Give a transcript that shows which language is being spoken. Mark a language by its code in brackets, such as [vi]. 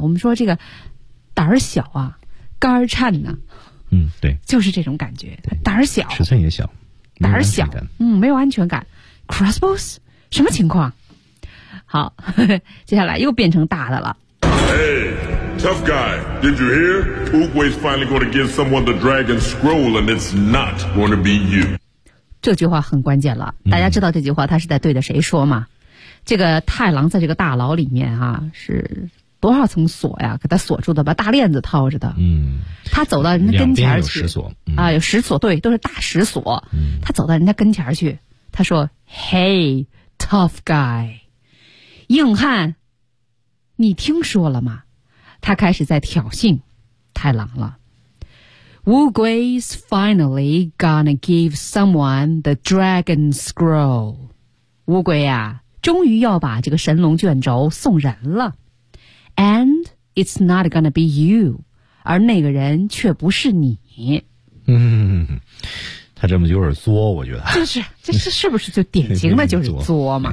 [zh] 我们说这个胆儿小啊，肝儿颤呐、啊。嗯，对，就是这种感觉，胆儿小，尺寸也小，胆儿小，嗯，没有安全感。Crossbows 什么情况？好，呵呵，接下来又变成大的了。 [en] Hey, tough guy, did you hear? Oogway is finally going to give someone the dragon scroll, and it's not going to be you. [zh] 这句话很关键了，大家知道这句话他是在对着谁说吗、嗯、这个太郎在这个大牢里面啊，是多少层锁呀，给他锁住的，把大链子套着的。嗯，他走到人家跟前去，两边有石锁、嗯、啊，有石锁，对，都是大石锁、嗯、他走到人家跟前去，他说 [en] Hey, tough guy, [zh] 硬汉，你听说了吗？他开始在挑衅太郎了。 [en] Wugui's finally gonna give someone the dragon scroll. [zh] 乌龟啊，终于要把这个神龙卷轴送人了。 [en] And it's not gonna be you. [zh] 而那个人却不是你。嗯，他这么有点作，我觉得。就是，这是是不是就典型的就是作嘛？